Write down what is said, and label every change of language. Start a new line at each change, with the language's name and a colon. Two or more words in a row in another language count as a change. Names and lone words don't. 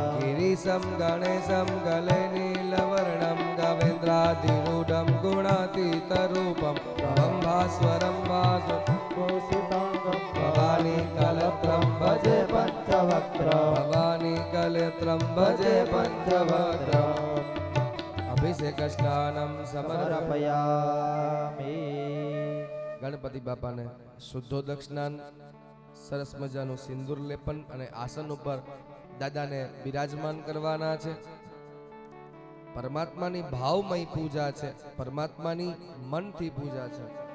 Sanskrit: गिरीशं गणेशं गले नीलवर्णं गवेन्द्राधिरूढं गुणातीतरूपं भवं भास्वरं भूषिताङ्गं भवानी कलत्रं भजे भजे पञ्चवक्त्र भवानी कलत्रं भजे पञ्चवक्त्र अभिषेक स्नानं समर्पया समर्पयामि
Gujarati: ગણપતિ બાપાને શુદ્ધોદક સ્નાન સરસ મજાનું સિંદૂર લેપન અને આસન ઉપર દાદાને બિરાજમાન કરવાના છે. પરમાત્માની ભાવમય પૂજા છે, પરમાત્માની મનથી પૂજા છે.